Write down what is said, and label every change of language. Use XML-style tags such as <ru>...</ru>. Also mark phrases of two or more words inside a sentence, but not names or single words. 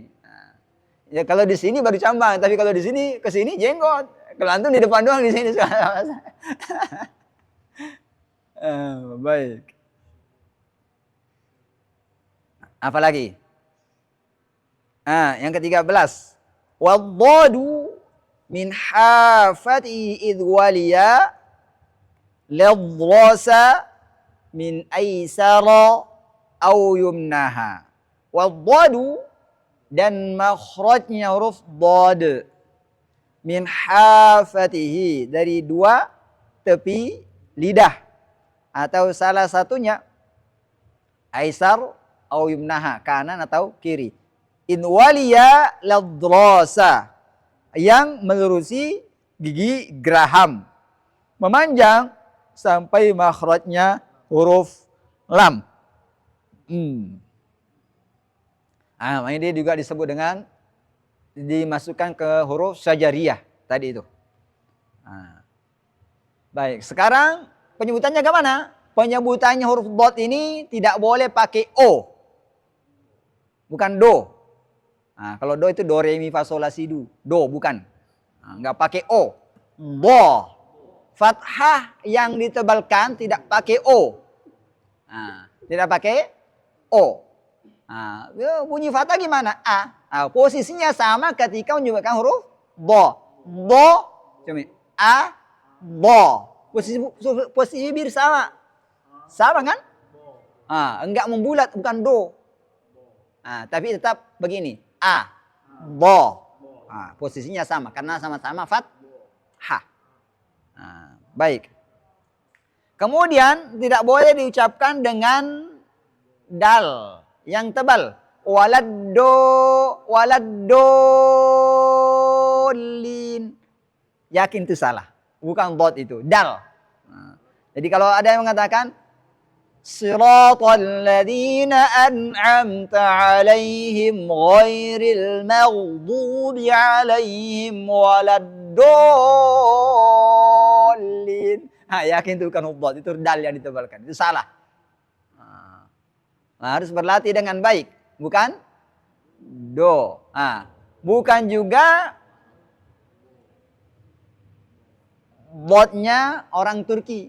<id>Ya kalau di sini baru cambang, tapi kalau di sini ke sini jenggot. Kalau antum di depan doang di sini. Baik. Apa lagi? Yang ke-13.</id> <ar>والضاد من حافة إذ وليا الأضراس من أيسر أو يمناها.</ar> <id>Waddadu dan makhrajnya huruf dhad</id> <ar>من حافته</ar> <id>dari 2 tepi lidah atau salah satunya</id> <ar>أيسر أو يمناها,</ar> <id>kanan atau kiri.</id> <ar>إذ وليا الأضراس</ar> <id>yang melurusi gigi geraham memanjang sampai makhrajnya huruf lam. Ini dia juga disebut dengan dimasukkan ke huruf syajariyah tadi itu. Baik, sekarang penyebutannya kemana? Penyebutannya huruf dhad ini tidak boleh pakai o. Bukan do. Kalau do itu do, re, mi, fa, sol, la, si, do. Do, bukan. Nggak pakai o. Do. Fathah yang ditebalkan tidak pakai o. Tidak pakai o. Bunyi fathah gimana? Posisinya sama ketika menyebutkan huruf do. Do, a, do. Posisi bibir sama. Sama kan? Enggak membulat, bukan do. Tapi tetap begini. A, do. Posisinya sama karena sama-sama fathah. Baik. Kemudian tidak boleh diucapkan dengan dal yang tebal. Waladdolin. Yakin itu salah. Bukan dhad itu, dal. Jadi kalau ada yang mengatakan</id> <ar>صراط الذين أنعمت عليهم غير المغضوب عليهم ولا الضالين.</ar> <id>Yakin itu bukan dhad, itu dal yang ditebalkan. Itu salah. Harus berlatih dengan baik, bukan do. Bukan juga dhadnya orang Turki.</id>